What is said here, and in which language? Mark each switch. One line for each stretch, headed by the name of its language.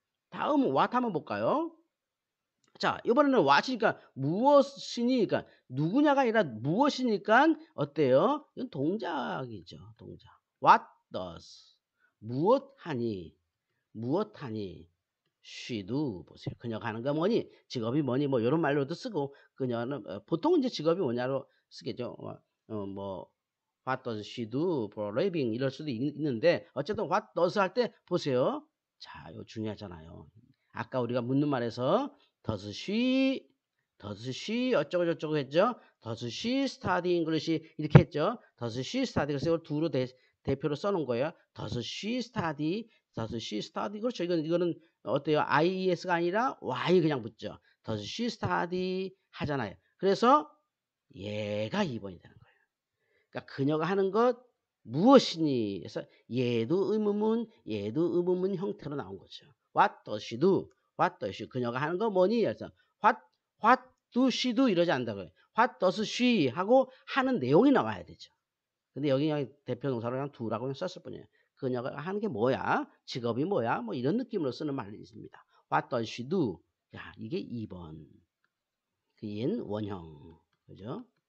Korean: 다음 what 한번 볼까요? 자, 이번에는 what이니까 무엇이니, 그러니까 누구냐가 아니라 무엇이니까 어때요? 이건 동작이죠. 동작.
English: What does?
Korean: 무엇하니? 무엇하니?
English: she do.
Korean: 보세요. 그녀가 하는 거 뭐니? 직업이 뭐니? 뭐 이런 말로도 쓰고 그녀는 보통은 이제 직업이 뭐냐로 쓰겠죠.
English: 뭐 what does she do for a living
Korean: 이럴 수도 있는데 어쨌든
English: what does
Korean: 할 때 보세요. 자, 이거 중요하잖아요. 아까 우리가 묻는 말에서
English: does she
Korean: 어쩌고 저쩌고 했죠.
English: does she study English
Korean: 이렇게 했죠.
English: does she study
Korean: 그래서 이걸 두로 대표로 써놓은 거예요.
English: does she study
Korean: 그렇죠. 이거는 어때요? IES가 아니라 Y 그냥 붙죠.
English: does she study
Korean: 하잖아요. 그래서 얘가 2번이 되는 거예요. 그러니까 그녀가 하는 것 무엇이니? 그래서 얘도 의문문 형태로 나온 거죠.
English: What does she do? What does she?
Korean: 그녀가 하는 거 뭐니? 그래서
English: what do she do?
Korean: 이러지 않는다고요.
English: What does she?
Korean: 하고 하는 내용이 나와야 되죠. 근데 여기 그냥 대표 동사로 그냥 do라고 그냥 썼을 뿐이에요. 그녀가 하는 게 뭐야? 직업이 뭐야? 뭐 이런 느낌으로 쓰는 말이 있습니다.
English: What does she do?
Korean: 야, 이게 2번. 그인 원형. 그죠?